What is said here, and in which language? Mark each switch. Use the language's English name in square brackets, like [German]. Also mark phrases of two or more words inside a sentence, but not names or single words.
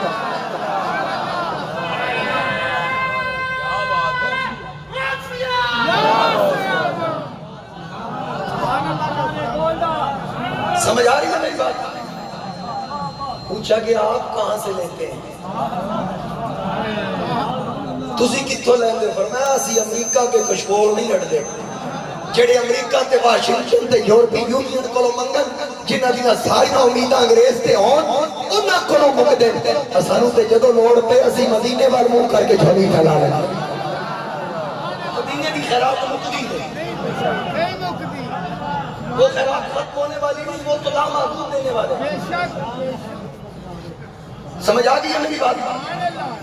[Urdu] سمجھ آ رہی ہے میری بات؟ پوچھا کہ آپ کہاں سے لیتے ہیں، [Punjabi] تسی کتھوں لیندے؟ فرمایا اسی امریکہ کے کشکول نہیں لڑ دے، جڑے امریکہ تے واشنگٹن تے یورپی یونین کو منگن، جنہ دینا ساری امیداں انگریز تے ہون انہاں کو مک دے. اسانوں تے جدوں لوڑ پہ اسی مدینے وال منہ کر کے جھولی پھیلا لیں. مدینے دی خیرات مکدی ہے، [Urdu] وہ خیرات ختم ہونے والی نہیں، وہ تو لامحدود دینے والے. سمجھ آ گئی ہے میری بات؟